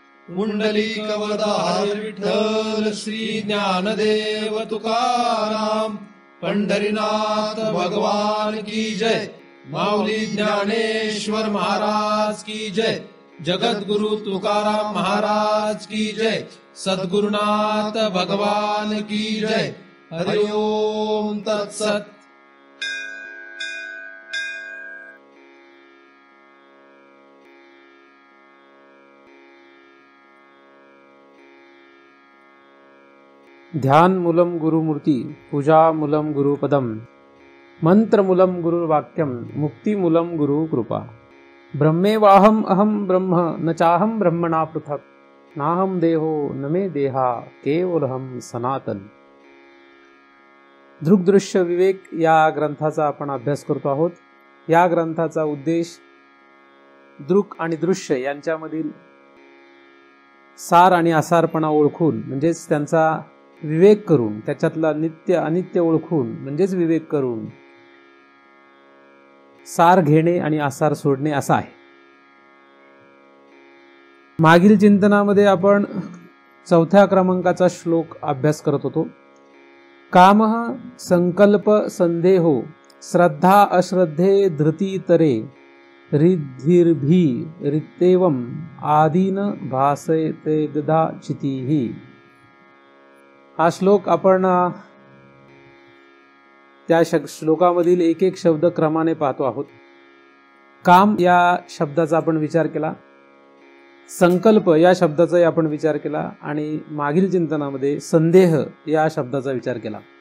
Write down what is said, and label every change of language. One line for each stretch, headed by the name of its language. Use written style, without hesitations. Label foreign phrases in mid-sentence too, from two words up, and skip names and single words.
Hindi: पुंडलिकवरदा हरी विठ्ठल श्री ज्ञानदेव तुकाराम पंढरीनाथ भगवान की जय। माऊली ज्ञानेश्वर महाराज की जय। जगद्गुरु तुकाराम महाराज की जय। सद्गुरुनाथ भगवान की जय।
Sanskrit: हरि ओम तत्सत। ध्यान मूलम गुरुमूर्ती, पूजा मूलम गुरुपदम, मंत्र मूलम गुरुवाक्यम, मुक्ति मूलम गुरु कृपा। ब्रह्मेवाहम अहम ब्रह्म न चाहम ब्रह्मणा पृथक, नाहम देहो न मे देहा केवलहम सनातन।
Marathi: दृग्दृश्य विवेक या ग्रंथाचा आपण अभ्यास करतो आहोत। या ग्रंथाचा उद्देश दृक आणि दृश्य यांच्यामधील सार आणि असारपणा ओळखून म्हणजेच त्यांचा विवेक करून, त्याच्यातला नित्य अनित्य ओळखून म्हणजेच विवेक करून सार घेणे आणि आसार सोडणे असा आहे। मागील चिंतनामध्ये आपण 4थ्या क्रमांकाचा श्लोक अभ्यास करत होतो।
Sanskrit: कामः संकल्प संदेहो श्रद्धा अश्रद्धे धृती तरे रिद्धिर्भी रित्तेवम आदीन भासते गदा चितीहि।
Marathi: हा श्लोक आपण त्या श्लोकामधील एक एक शब्द क्रमाने पाहतो आहोत। काम या शब्दाचा आपण विचार केला, संकल्प या शब्दाचाही आपण विचार केला आणि मागील चिंतनामध्ये संदेह या शब्दाचा विचार केला।